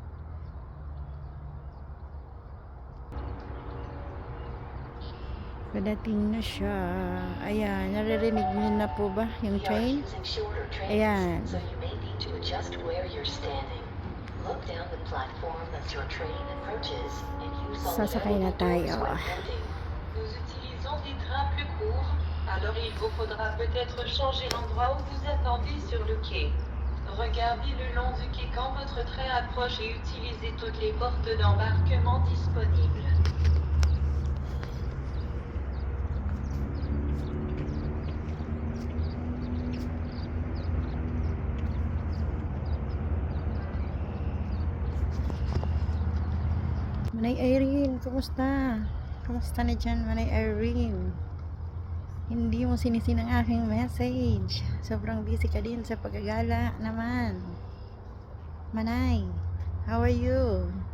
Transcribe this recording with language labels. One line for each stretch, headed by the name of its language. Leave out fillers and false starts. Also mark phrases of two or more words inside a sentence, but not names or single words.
Filipino: Padating na siya. Ayan, naririnig niyo na po ba yung train? Ayan. Sasakay na tayo.
French: Nous utilisons des trains plus courts, alors il vous faudra peut-être changer l'endroit où vous attendez sur le quai. Regardez le long du quai quand votre train approche et utilisez toutes les portes d'embarquement disponibles.
Filipino: Manay Irene, kumusta? Kumusta na dyan, Manay Irene? Hindi mo sinisin ang aking message. Sobrang busy ka din sa paggagala naman. Manay,
English: how are you?